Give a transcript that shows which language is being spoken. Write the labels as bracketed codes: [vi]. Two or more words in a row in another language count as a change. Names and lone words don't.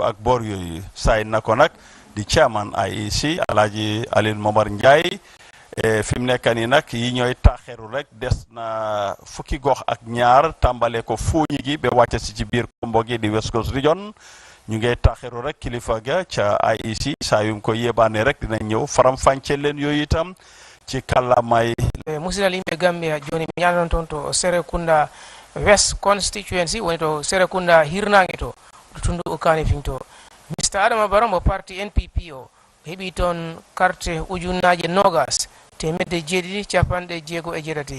[wo] ak bor yooyu say na ko nag di chairman IEC Alaaji Aliou Momar Ndiaye fi mu nekk nii nag yi ñooy taaxeeru rek des na fukki gox ak ñaar tàmbale ko fuuñi gi ba wàcce si ci biir kombo gi di West Coast Region ñu ngay taaxeeru rek kilifa ga ca IEC saa yu ko yébaane rek dinañ ñëw faram fànce leen yooyu itam ci kàllaamay [ff] musidal yimɓe Gambia joni mi ñanon toon to Serekunda West constituency woni to Serekunda hirnange to tundu o Kanifeng to Mr. Adama Barrow mo parti NPP o heɓi toon carte ujunnaje nogas temedde jeeɗiɗi capanɗe jeego e jeetati.